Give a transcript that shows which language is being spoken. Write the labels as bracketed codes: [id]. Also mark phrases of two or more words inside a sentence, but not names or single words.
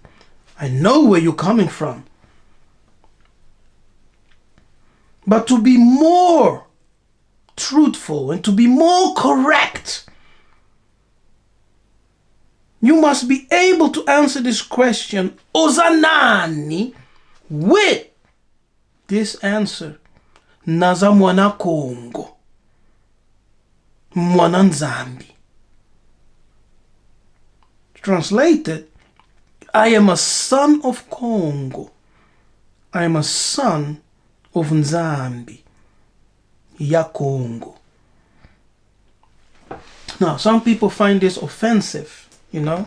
[en] I know where you're coming from. But to be more truthful and to be more correct, you must be able to answer this question, Ozanani, with this answer. [ln] Naza mwana Kongo. Mwana Nzambi. [en] Translated, I am a son of Kongo. I am a son of Nzambi. [ln] Ya Kongo. [en] Now, some people find this offensive, you know.